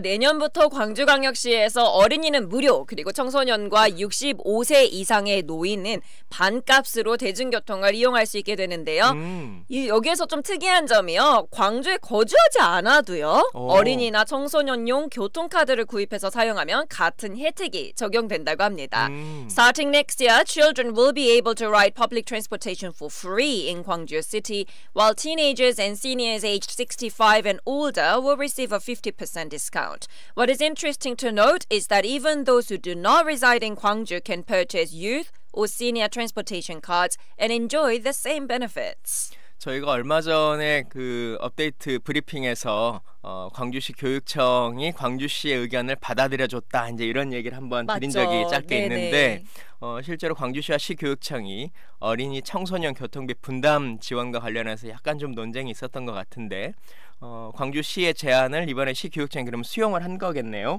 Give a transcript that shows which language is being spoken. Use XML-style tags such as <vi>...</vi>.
<ko>내년부터 광주광역시에서 어린이는 무료, 그리고 청소년과 65세 이상의 노인은 반값으로 대중교통을 이용할 수 있게 되는데요. 여기에서 좀 특이한 점이요. 광주에 거주하지 않아도요. 어린이나 청소년용 교통카드를 구입해서 사용하면 같은 혜택이 적용된다고 합니다.</ko> <en>Starting next year, children will be able to ride public transportation for free in Gwangju City, while teenagers and seniors aged 65 and older will receive a 50% discount. What is interesting to note is that even those who do not reside in Gwangju can purchase youth or senior transportation cards and enjoy the same benefits.</en> <ko>저희가 얼마 전에 그 업데이트 브리핑에서 광주시 교육청이 광주시의 의견을 받아들여줬다 이제 이런 얘기를 한번 드린 적이 짧게 있는데 실제로 광주시와 시교육청이 어린이 청소년 교통비 분담 지원과 관련해서 약간 좀 논쟁이 있었던 것 같은데 광주시의 제안을 이번에 시교육청이 그럼 수용을 한 거겠네요.</ko>